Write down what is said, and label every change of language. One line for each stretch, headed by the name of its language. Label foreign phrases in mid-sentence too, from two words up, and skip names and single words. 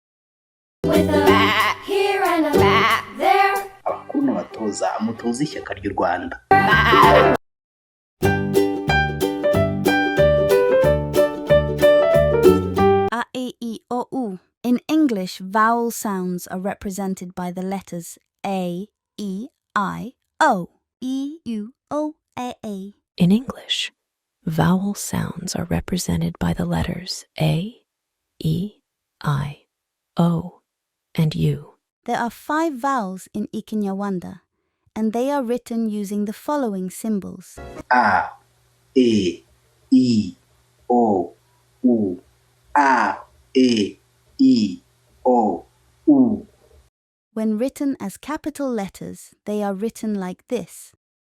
Kinyarwanda: Abakuru n'abatoza mutoza ishyaka ry'u Rwanda.
English: A, E, I, O, U. In English, vowel sounds are represented by the letters A, E, I, O. E, U, O, A, A. In English, vowel sounds are represented by the letters A, E, I, O, and U. There are 5 vowels in ikinyarwanda, and they are written using the following symbols: A, E, I, O, U. A, E, I, O, U. When written as capital letters, they are written like this: